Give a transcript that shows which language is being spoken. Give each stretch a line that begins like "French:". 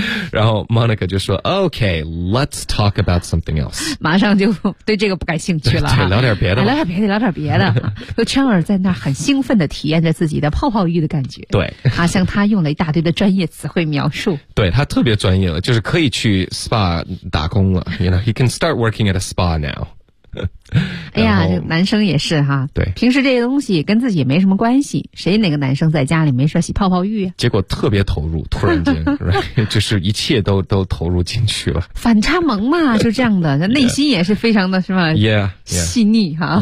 Chinese: 然后 Monica 就说
English: OK, let's talk about something else.
Chinese: 马上就对这个不感兴趣了。对，聊点别的。聊点别的，聊点别的。就 Chandler 在那儿很兴奋地体验着自己的泡泡浴的感觉。对。他向他用了一大堆的专业词汇描述。对，他特别专业了，就是可以去 SPA 打工了。
English: You know, he can start working at a SPA now.
Chinese: 哎呀，男生也是哈。对。平时这些东西跟自己也没什么关系，谁哪个男生在家里没事洗泡泡浴啊？结果特别投入，突然间right, 就是一切都投入进去了。反差萌嘛，就这样的，内心也是非常的是吧 yeah, 细腻哈。